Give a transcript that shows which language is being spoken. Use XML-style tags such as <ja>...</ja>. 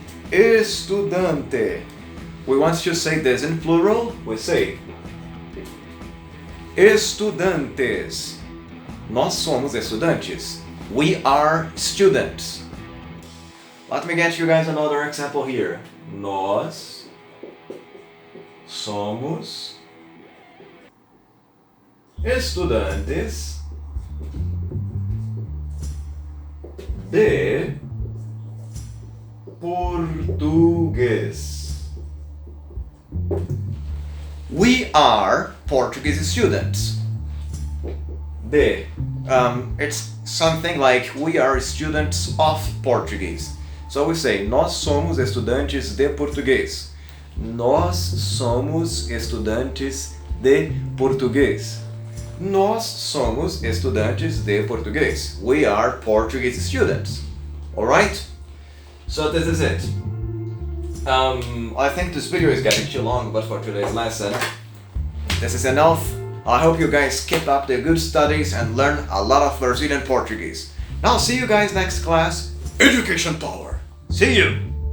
<en>Estudante. We want to say this in plural. We say estudantes.</en> <pt>Nós somos estudantes.</pt> <en>We are students. Let me get you guys another example here.</en> <pt>Nós somos estudantes de português.</pt> <en>We are Portuguese students. It's something like we are students of Portuguese. So we say,</en> <pt>nós somos estudantes de português. Nós somos estudantes de português. Nós somos estudantes de português.</pt> <en>We are Portuguese students. Alright? So this is it. I think this video is getting too long, but for today's lesson, this is enough. I hope you guys keep up the good studies and learn a lot of Brazilian Portuguese. Now see you guys next class. Education Power. See you!</en>